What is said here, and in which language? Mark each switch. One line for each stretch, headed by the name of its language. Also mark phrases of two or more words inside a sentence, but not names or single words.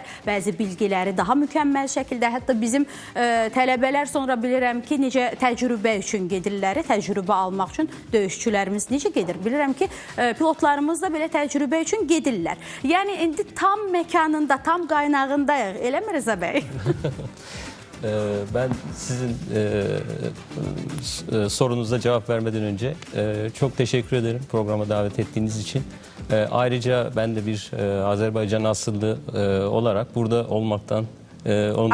Azerbaijani: Bəzi bilgiləri daha mükəmməl şəkildə, hətta bizim tələbələr sonra bilirəm ki, necə təcrübə üçün gedirlər, təcrübə almaq üçün döyüşçülərimiz necə gedir? Bilirəm ki, pilotlarımız da belə təcrübə üçün gedirlər. Yəni, indi tam məkanında, tam qaynağındayıq. Elə mi Rıza bəy?
Turkish: Ben sizin sorunuza cevap vermeden önce çok teşekkür ederim programa davet ettiğiniz için. Ayrıca ben de bir Azerbaycan asıllı olarak burada olmaktan onun